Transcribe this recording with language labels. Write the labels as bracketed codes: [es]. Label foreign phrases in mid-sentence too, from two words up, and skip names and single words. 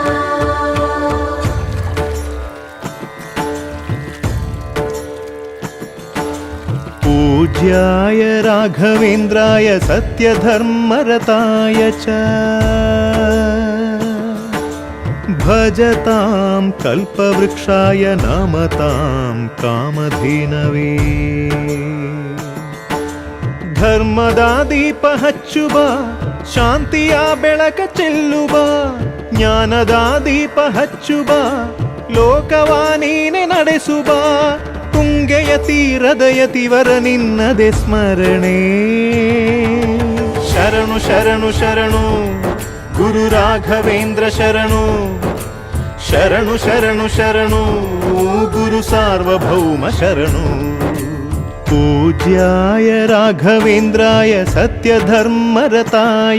[sa] पूज्याय राघवेन्द्राय सत्यधर्मरताय च भजतां कल्पवृक्षाय नमतां कामधेनवे। [kn] ಧರ್ಮದ ದೀಪ ಹಚ್ಚುವ ಶಾಂತಿಯ ಬೆಳಕ ಚೆಲ್ಲುವ ಜ್ಞಾನದ ದೀಪ ಹಚ್ಚುವ ಲೋಕವ ನೀನೆ ನಡೆಸುವ ತುಂಗೆಯ ತೀರದ ಯತಿವರ ನಿನ್ನದೆ ಸ್ಮರಣೆ. ಶರಣು ಶರಣು ಶರಣು ಗುರು ರಾಘವೇಂದ್ರ ಶರಣು ಶರಣು ಶರಣು ಶರಣು ಗುರು ಸಾರ್ವಭೌಮ ಶರಣು. [sa] पूज्याय राघवेन्द्राय सत्यधर्मरताय